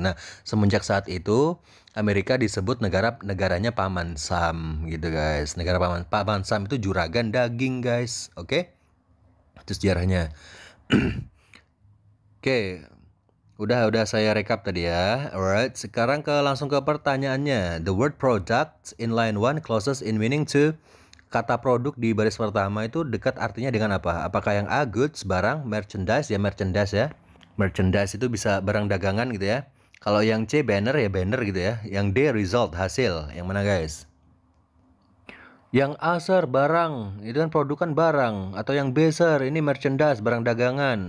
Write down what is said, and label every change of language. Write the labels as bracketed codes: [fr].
[id] Nah, semenjak saat itu Amerika disebut negaranya Paman Sam gitu guys. Negara Paman Sam itu juragan daging guys. Oke? Itu sejarahnya. Oke. Udah saya rekap tadi ya. Alright, sekarang langsung ke pertanyaannya. [en] The word product in line 1 closest in meaning to. [id] Kata produk di baris pertama itu dekat artinya dengan apa? Apakah yang A goods, barang, merchandise ya, merchandise ya. Merchandise itu bisa barang dagangan gitu ya. Kalau yang C banner ya banner gitu ya. Yang D result, hasil. Yang mana guys? Yang A sir barang, itu kan produk kan barang. Atau yang B sir, ini merchandise, barang dagangan.